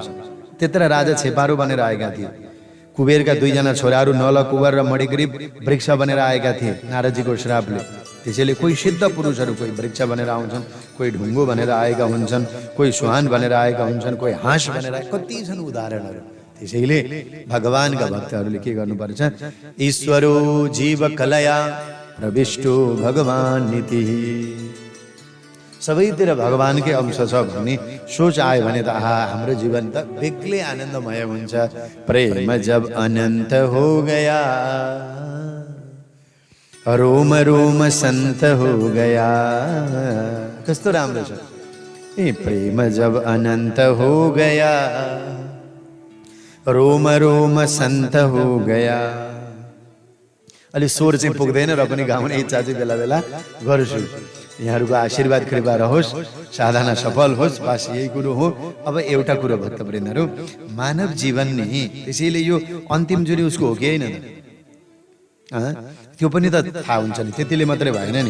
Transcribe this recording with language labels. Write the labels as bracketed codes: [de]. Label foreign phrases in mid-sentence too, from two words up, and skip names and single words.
[ne] त्यत्र राजा छेपारो बनेर आएका थिए। कुबेरका दुईजना छोराहरू नल, कुबर र मणिग्रीव वृक्ष बनेर आएका थिए नारदजीको श्रापले। त्यसैले कोही सिद्ध पुरुषहरू कोही वृक्ष बनेर आउँछन्, कोही ढुङ्गो बनेर आएका हुन्छन्, कोही सुहान बनेर आएका हुन्छन्, कोही हाँस बनेर, कति छन् उदाहरणहरू। त्यसैले भगवानका भक्तहरूले के गर्नुपर्छ? [sa] ईश्वरो जीव कलया प्रविष्टो भगवान नीति। [ne] सबैतिर भगवानकै अंश छ भन्ने सोच आयो भने त आहा, हाम्रो जीवन त बेग्लै आनन्दमय हुन्छ। [hi] प्रेम जब अनंत हो गया, रोम रोम संत हो गया। [ne] कस्तो राम्रो छ ए, [hi] प्रेम जब अनंत हो गया, रोम रोम संत हो गया। [ne] अलि स्वर चाहिँ पुग्दैन र पनि गाउने इच्छा चाहिँ बेला बेला गर्छु। यहाँहरूको आशीर्वाद कृपा रहोस्, साधना सफल होस्, बस यही कुरो हो। अब एउटा कुरो भक्तवृन्दहरू, मानव जीवन नि त्यसैले यो अन्तिम जुनी उसको हो कि होइन त्यो पनि त थाहा हुन्छ नि, त्यतिले मात्रै भएन नि।